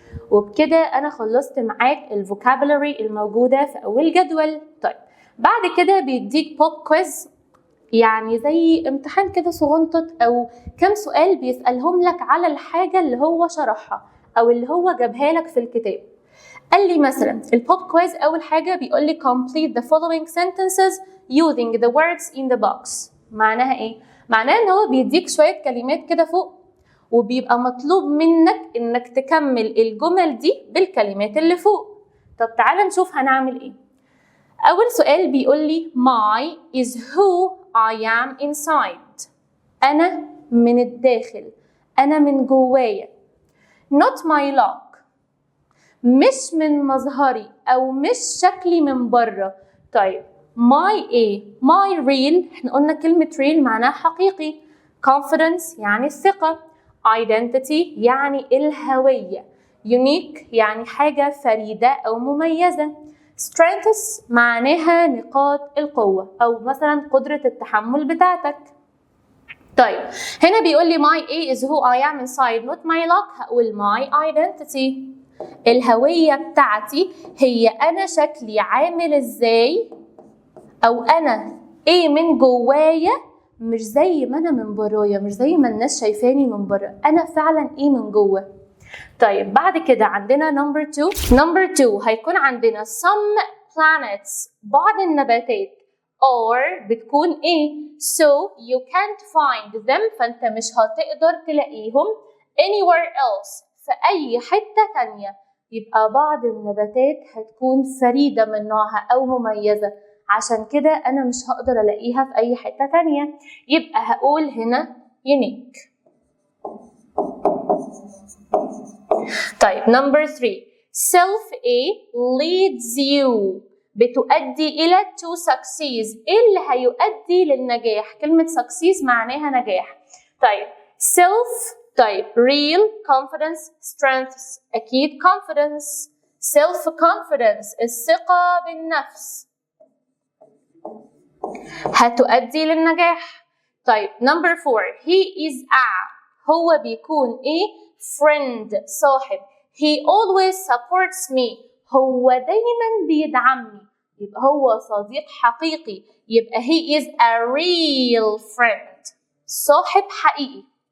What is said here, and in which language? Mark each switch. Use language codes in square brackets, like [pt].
[ar] وبكده أنا خلصت معاك الفوكابولري الموجودة في أول جدول. طيب بعد كده بيديك pop quiz، يعني زي امتحان كده صغنطط أو كم سؤال بيسألهم لك على الحاجة اللي هو شرحها أو اللي هو جابها لك في الكتاب. قال لي مثلا البوب كويز أول حاجة بيقول لي [en] complete the following sentences using the words in the box. [ar] معناها إيه؟ معناها إن هو بيديك شوية كلمات كده فوق وبيبقى مطلوب منك إنك تكمل الجمل دي بالكلمات اللي فوق. طب تعالى نشوف هنعمل إيه. [en] أول سؤال بيقول لي my is who I am inside. [ar] أنا من الداخل، أنا من جوايا. [en] not my look، [ar] مش من مظهري أو مش شكلي من بره. طيب my إيه؟ my real، احنا قلنا كلمة real معناها حقيقي. confidence يعني الثقة. identity يعني الهوية. unique يعني حاجة فريدة أو مميزة. strengths معناها نقاط القوة أو مثلا قدرة التحمل بتاعتك. طيب هنا بيقول لي [en] my A is who I am inside not my luck، [ar] هقول [en] my identity. [ar] الهوية بتاعتي هي أنا شكلي عامل إزاي، أو أنا إيه من جوايا، مش زي ما أنا من برايا، مش زي ما الناس شايفاني من برا، أنا فعلا إيه من جوا. طيب بعد كده عندنا number 2 هيكون عندنا [en] some planets [ar] بعض النباتات or بتكون ايه [en] so you can't find them، [ar] فانت مش هتقدر تلاقيهم [en] anywhere else [ar] في اي حتة تانية. يبقى بعض النباتات هتكون فريدة من نوعها او مميزة، عشان كده انا مش هقدر الاقيها في اي حتة تانية، يبقى هقول هنا unique. [en] طيب number 3 self A leads you [ar] بتؤدي إلى [en] to succeed. [ar] إيه اللي هيؤدي للنجاح؟ كلمة succeed معناها نجاح. طيب self، طيب real confidence strengths، أكيد confidence. self confidence الثقة بالنفس هتؤدي للنجاح. [en] طيب number 4 he is a [ar] هو بيكون إيه؟ [en] friend صاحب. he always supports me [ar] هو دايما بيدعمني، يبقى هو صديق حقيقي، يبقى [en] he is a real friend [ar] صاحب حقيقي.